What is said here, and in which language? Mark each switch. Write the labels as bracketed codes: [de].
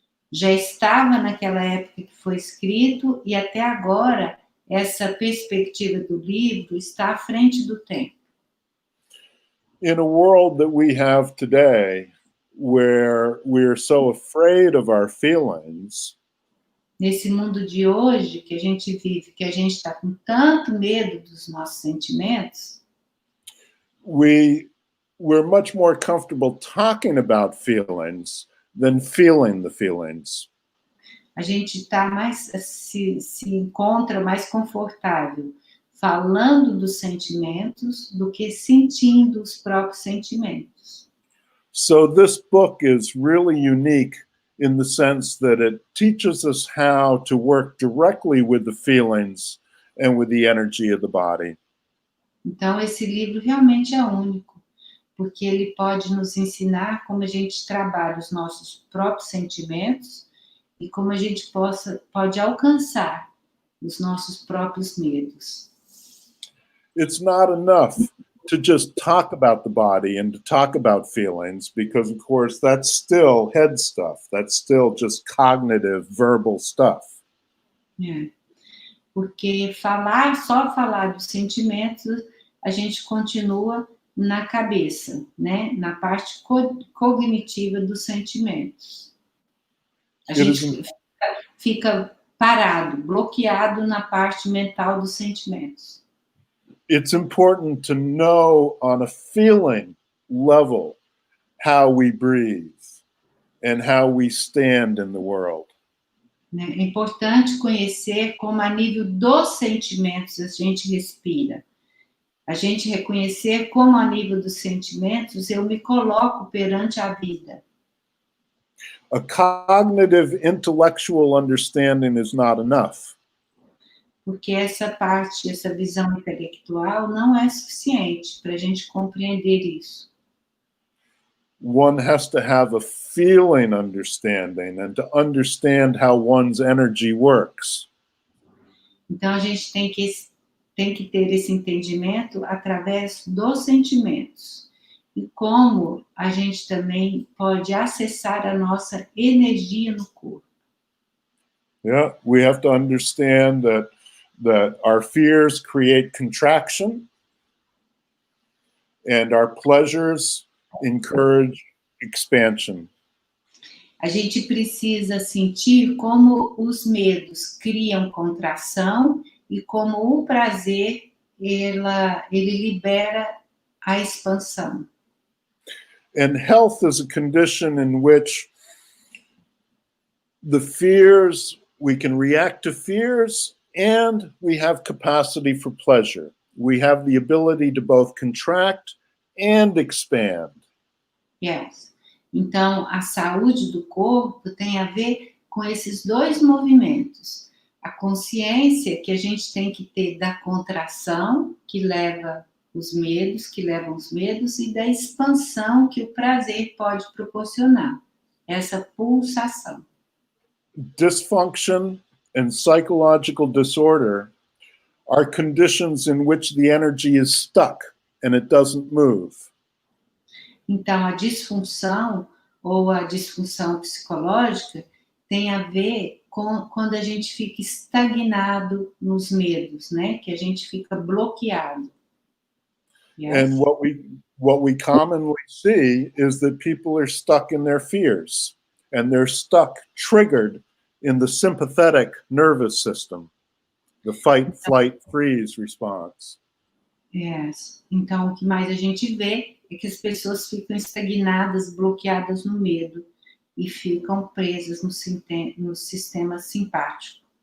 [pt] Já estava naquela época que foi escrito e até agora essa perspectiva do livro está à frente do tempo. [en] In a world that we have today, where we're so afraid of our feelings, [pt] Nesse mundo de hoje que a gente vive, que a gente está com tanto medo dos nossos sentimentos, [en] we're much more comfortable talking about feelings than feeling the feelings. [pt] a gente está se encontra mais confortável falando dos sentimentos do que sentindo os próprios sentimentos. [en] So this book is really unique in the sense that it teaches us how to work directly with the feelings and with the energy of the body. [pt] Então, esse livro realmente é único, porque ele pode nos ensinar como a gente trabalha os nossos próprios sentimentos e como a gente pode alcançar os nossos próprios medos. [en] It's not enough to just talk about the body and to talk about feelings, because of course that's still head stuff. That's still just cognitive, verbal stuff. [pt] É. Porque só falar dos sentimentos, a gente continua na cabeça, né? Na parte cognitiva dos sentimentos. A gente fica parado, bloqueado na parte mental dos sentimentos. [en] It's important to know on a feeling level how we breathe and how we stand in the world. [pt] É importante conhecer como a nível dos sentimentos a gente respira. A gente reconhecer como a nível dos sentimentos eu me coloco perante a vida. [en] A cognitive intellectual understanding is not enough. [pt] Porque essa visão intelectual não é suficiente para a gente compreender isso. [en] One has to have a feeling understanding and to understand how one's energy works. [pt] Então a gente tem que ter esse entendimento através dos sentimentos e como a gente também pode acessar a nossa energia no corpo. [en] Yeah, we have to understand that our fears create contraction and our pleasures encourage expansion. [pt] A gente precisa sentir como os medos criam contração e como o prazer ele libera a expansão. [en] And health is a condition in which the fears, we can react to fears and we have capacity for pleasure. We have the ability to both contract and expand. Yes. [pt] Então, a saúde do corpo tem a ver com esses dois movimentos. A consciência que a gente tem que ter da contração, que levam os medos, e da expansão que o prazer pode proporcionar. Essa pulsação. [en] Dysfunction and psychological disorder are conditions in which the energy is stuck and it doesn't move. [pt] Então, a disfunção ou a disfunção psicológica tem a ver com quando a gente fica estagnado nos medos, né? Que a gente fica bloqueado. [en] Yes. And what we commonly see is that people are stuck in their fears, and they're stuck, triggered in the sympathetic nervous system, the fight, flight, freeze response. Yes. [pt] Então, o que mais a gente vê é que as pessoas ficam estagnadas, bloqueadas no medo e ficam presas no sistema simpático.